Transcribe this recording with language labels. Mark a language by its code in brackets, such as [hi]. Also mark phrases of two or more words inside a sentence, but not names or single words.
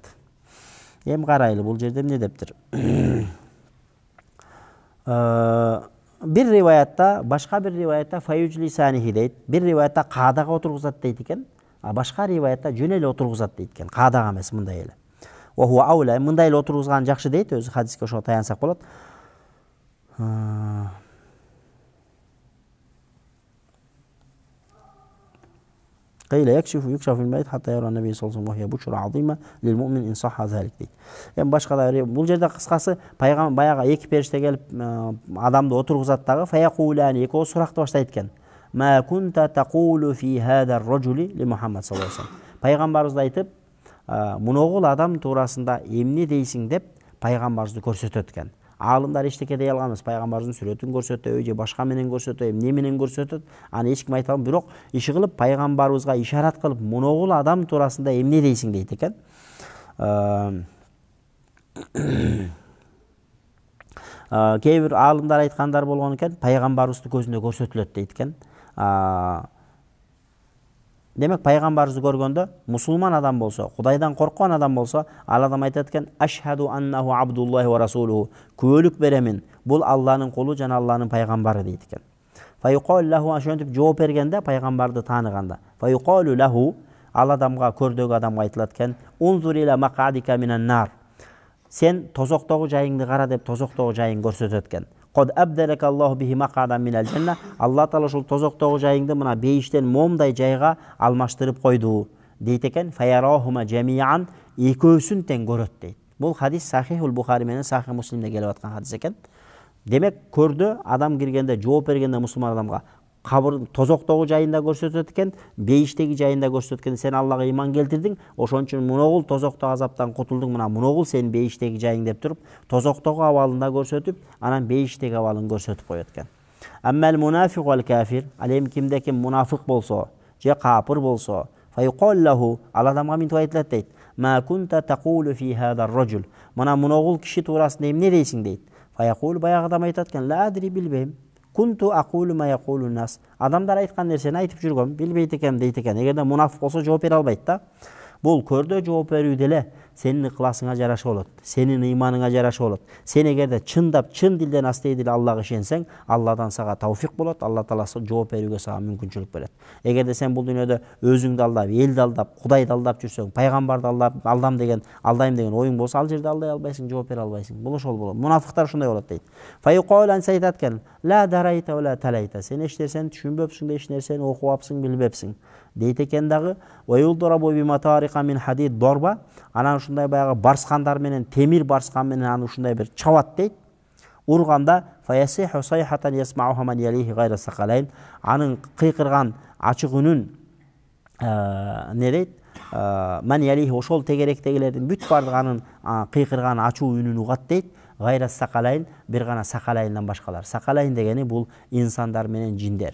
[ky] Эми карайлы, бул жерде эмне дептир? Бир риваятта, башка бир риваятта фаюжлисанихи дейт. Бир риваятта каадага отургузат дейт экен. А башка риваятта жөн эле отургузат дейт экен. Каадага эмес, мындай эле. [ar] وهو أولى, [ky] мындай эле отургузган жакшы дейт, өзү хадиске ошого таянсак болот. [ar] قيل يكشف الميت حتى يرى النبي صلى الله عليه وسلم وهي بشرى عظيمة للمؤمن إن صح ذلك дейт. [ky] Эми башка бул жерде кыскасы баягы эки периште келип адамды отургузат дагы фаякулани экөө суракты баштайт экен. [ar] ما كنت تقول في هذا الرجل ل Muhammad صلى الله عليه وسلم. [ky] Пайгамбарыбыз айтып, муногул адам туурасында эмне дейсиң деп пайгамбарыбызды көрсөтөт экен. Алымдар эчтеке дей алган эмес, пайгамбарыбыздын сүрөтүн көрсөтөбү же башка менен көрсөтөбү, эмне менен көрсөтөт, аны эч ким айта албайт, бирок иши кылып пайгамбарыбызга ишарат кылып, муногул адам туурасында эмне дейсиң дейт экен. Кээ бир алымдар айткандар болгон экен, пайгамбарыбызды көзүндө көрсөтүлөт дейт экен. Демек пайгамбарыбызды көргөндө мусулман адам болсо, Кудайдан корккон адам болсо, ал адам айтат экен: [ar] "أشهد أنه عبد الله ورسوله", [ky] күбөлүк беремин, бул Алланын кулу жана Алланын пайгамбары дейт экен. [ar] فيقال له, [ky] ошентип жооп бергенде пайгамбарды тааныганда, [ar] فيقال له, [ky] ал адамга, көрдөгү адамга айтылат экен: [ar] "انظر إلى مقعدك من النار", [ky] сен тозоктогу жайыңды кара деп тозоктогу жайын көрсөтөт экен. [ar] قد أبدلك الله به مقعدا من الجنة, [ky] Алла таала ушул тозоктогу жайыңды мына бейиштен момдай жайга алмаштырып койду дейт экен. [ar] فيراهما جميعا, [ky] экөөсүн тең көрөт дейт. Бул хадис Сахихул Бухари менен Сахих Муслимде келип аткан хадис экен. Демек көрдө адам киргенде, жооп бергенде мусулман адамга кабыр тозоктогу жайында көрсөтөт экен, бейиштеги жайында көрсөтөт экен. Сен Аллага ыйман келтирдиң, ошон үчүн муногул тозоктогу азаптан кутулдуң, мына муногул сенин бейиштеги жайың деп туруп, тозоктогу абалында көрсөтүп, анан бейиштеги абалын көрсөтүп коет экен. [ar] أما المنافق والكافر, [ky] ал эми кимде ким мунафык болсо, же капыр болсо, [ar] فيقال له, [ky] ал адамга мынтип айтылат дейт: [ar] "ما كنت تقول في هذا الرجل", [ky] мына муногул киши туурасында эмне дейсиң дейт. Фаяқул, баягы адам айтат экен: [ar] "لا أدري, [ky] билбейм. [ar] كنت أقول ما يقول الناس", [ky] адамдар айткан нерсени айтып жүргөм, билбейт экенмин дейт экен. Эгерде мунафык болсо жооп бере албайт да. Бул көрдө жооп берүү деле сенин ыкласыңа жараша болот, сенин ыйманыңа жараша болот. Сен эгерде чындап, чын дилден астейдил Аллага ишенсең, Алладан сага тавфик болот, Алла таала жооп берүүгө сага мүмкүнчүлүк берет. Эгерде сен бул дүйнөдө өзүңдү алдап, элди алдап, Кудайды алдап жүрсөң, пайгамбарды алдайм деген оюң болсо, ал жерде алдай албайсың, жооп бере албайсың. Бул ошол болот. Мунафыктар ушундай болот дейт. Фаюқалан, айтат экен: [ar] "لا دريت ولا تليت", [ky] сен эч нерсени түшүнбөпсүң, эч нерсени окубапсың, билбепсиң дейт экен дагы. [ar] ويضرب بمطارق من حديد ضربة, [ky] анан ушундай баягы барскандар менен, темир барскан менен аны ушундай бир чабат дейт. [ar] Урганда فيصيح صيحة يسمعها من يليه غير الثقلين, [ky] анын кыйкырган ачык үнүн не дейт? [ar] من يليه, [ky] ошол тегеректегилердин бүт бардыгы анын кыйкырган ачуу үнүн угат дейт. [ar] غير الثقلين, [ky] бир гана сакалайндан башкалар. Сакалайн дегени бул инсандар менен жиндер.